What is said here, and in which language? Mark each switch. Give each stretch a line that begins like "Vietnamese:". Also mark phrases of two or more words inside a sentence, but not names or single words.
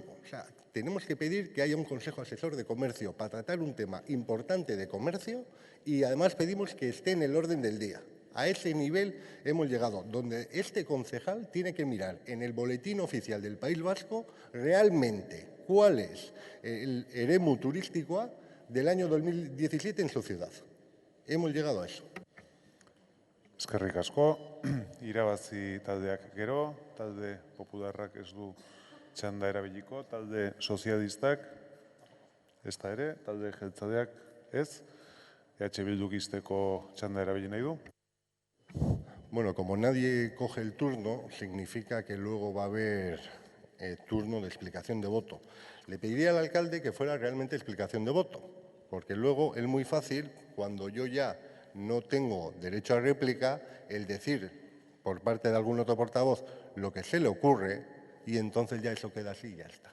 Spanish: O sea, tenemos que pedir que haya un Consejo Asesor de Comercio para tratar un tema importante de comercio y además pedimos que esté en el orden del día. A ese nivel hemos llegado, donde este concejal tiene que mirar en el boletín oficial del País Vasco realmente cuál es el eremu turístico del año 2017 en su ciudad. Hemos llegado a eso.
Basque: Eskerrik asko, irabazi taldeak gero, talde popularrak ez du txanda erabiliko, talde sozialistak ez da ere, talde jeltzaleak ez, EH Bilduk izteko txanda erabili nahi du.
Spanish: Bueno, como nadie coge el turno, significa que luego va a haber turno de explicación de voto. Le pediría al alcalde que fuera realmente explicación de voto, porque luego es muy fácil, cuando yo ya no tengo derecho a réplica, el decir por parte de algún otro portavoz lo que se le ocurre y entonces ya eso queda así y ya está.